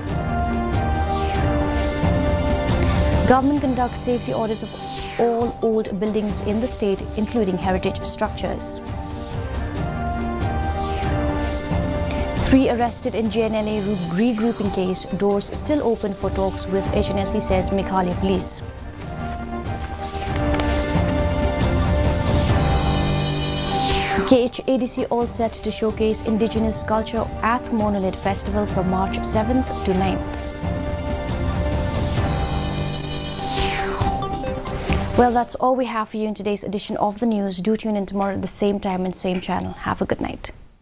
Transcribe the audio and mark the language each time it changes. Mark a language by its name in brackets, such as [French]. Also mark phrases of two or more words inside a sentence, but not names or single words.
[English] Government conducts safety audits of all old buildings in the state, including heritage structures. 3 arrested in JNLA regrouping case, doors still open for talks with HNLC, says Meghalaya police. KHADC all set to showcase indigenous culture at Monolith Festival from March 7th to 9th. Well, that's all we have for you in today's edition of the news. Do tune in tomorrow at the same time and same channel. Have a good night.